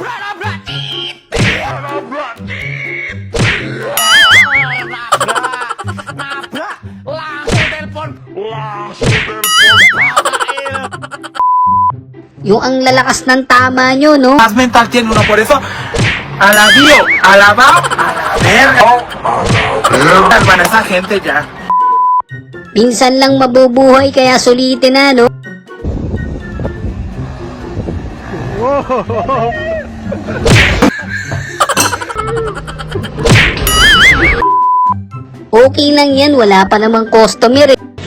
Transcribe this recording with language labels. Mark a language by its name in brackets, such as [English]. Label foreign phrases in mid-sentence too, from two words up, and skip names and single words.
[Filipino] Yung ang lalakas ng tama nyo, no? [Spanish] Más mental tiene uno, por eso alabío, alabao, a la verga. Hermano, esa gente ya. [Filipino] Minsan lang mabubuhay kaya sulitin na, no? Okay lang yan, wala pa namang customer, eh.